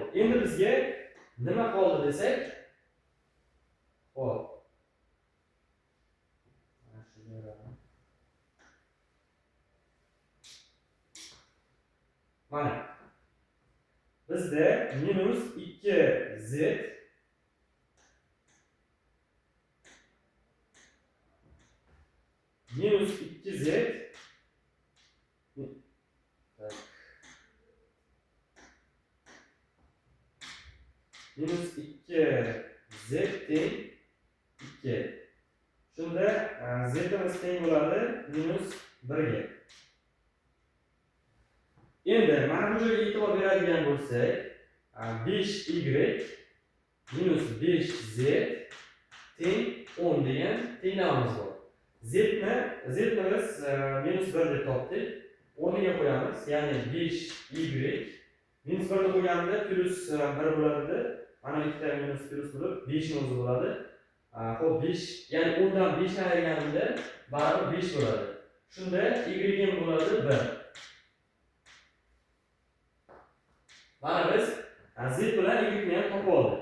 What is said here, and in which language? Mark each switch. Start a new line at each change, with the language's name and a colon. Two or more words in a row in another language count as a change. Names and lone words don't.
Uzbek: Endi bizga nima qoldi desak, xo'p, mana shu yeraman. Mana bizda minus 2z minus 2z minus 2z teng 2. Shunda z'imiz teng bo'ladi minus 1 ga. Endi mana bu joyga e'tibor beradigan bo'lsak, 5y minus 5z teng 10 degan tenglamamiz bor. Z'ni biz minus 1 deb topdik. O'rniga qo'yamiz. Ya'ni 5y minus 1 ni qo'yganimda plus 1 bo'ladi. Mana ikkita minus plus bo'lib 5 ni o'zi bo'ladi. Xo'p, 5, ya'ni 10 dan 5 ni ayirganimda baribir 5 bo'ladi. Shunda y ham bo'ladi 1. Mana biz z bilan y ni ham topib oldik.